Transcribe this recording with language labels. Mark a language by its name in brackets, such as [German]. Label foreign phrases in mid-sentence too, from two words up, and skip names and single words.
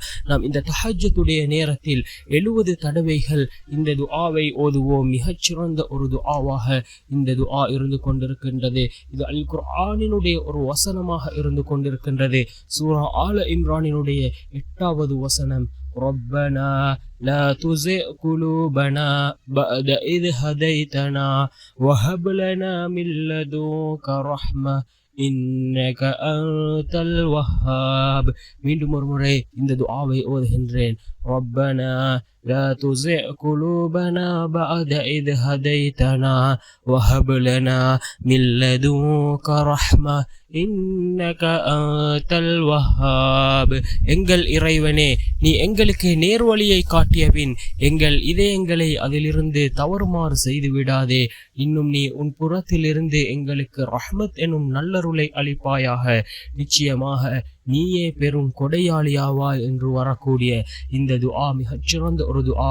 [Tamil] நாம் இந்த தஹஜ்ஜுடைய நேரத்தில் 70 தடவைகள் இந்த துஆவை ஓதுவோம். மிகச்சிறந்த ஒரு துஆவாக இந்த துஆ இருந்து கொண்டிருக்கின்றது. இது அல் குர்ஆனினுடைய ஒரு வசனமாக இருந்து கொண்டிருக்கின்றது. சூரா ஆல இம்ரானினுடைய 8வது வசனம், [Arabic] ربنا لا تزغ قلوبنا بعد إذ هديتنا وهب لنا من لدنك رحمة إنك أنت الوهاب. [Tamil] மீண்டும் ஒரு முறை இந்த துஆவை ஓதுகின்றேன். [Arabic] ربنا لا تزغ قلوبنا بعد إذ هديتنا وهب لنا من لدنك رحمة إنك أنت الوهاب. [Tamil] எங்கள் இறைவனே, நீ எங்களுக்கு நேர்வழியை காட்டிய பின் எங்கள் இதயங்களை அதிலிருந்து தவறுமாறு செய்து விடாதே. இன்னும் நீ உன் புறத்திலிருந்து எங்களுக்கு ரஹ்மத் எனும் நல்லருளை அளிப்பாயாக. நிச்சயமாக நீயே பெரும் கொடையாளியாவாய் என்று வரக்கூடிய இந்த துஆ மிகச்சிறந்த ஒரு துஆ.